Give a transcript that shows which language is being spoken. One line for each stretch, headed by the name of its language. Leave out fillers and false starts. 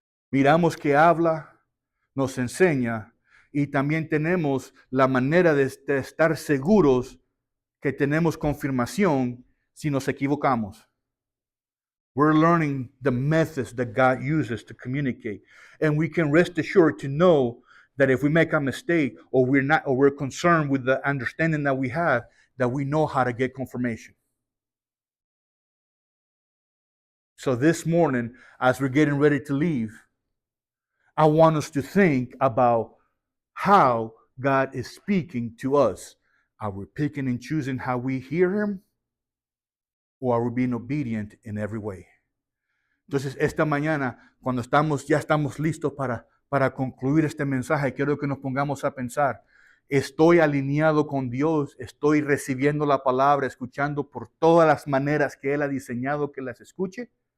Spanish: Miramos que habla, nos enseña, y también tenemos la manera de estar seguros que tenemos confirmación si nos equivocamos.
English: We're learning the methods that God uses to communicate. And we can rest assured to know that if we make a mistake or we're concerned with the understanding that we have, that we know how to get confirmation. So this morning, as we're getting ready to leave, I want us to think about how God is speaking to us. Are we picking and choosing how we hear Him? Or are we being obedient in every way?
Spanish: Entonces, esta mañana, cuando ya estamos listos para concluir este mensaje, quiero que nos pongamos a pensar, ¿estoy alineado con Dios? ¿Estoy recibiendo la palabra, escuchando por todas las maneras que Él ha diseñado que las escuche?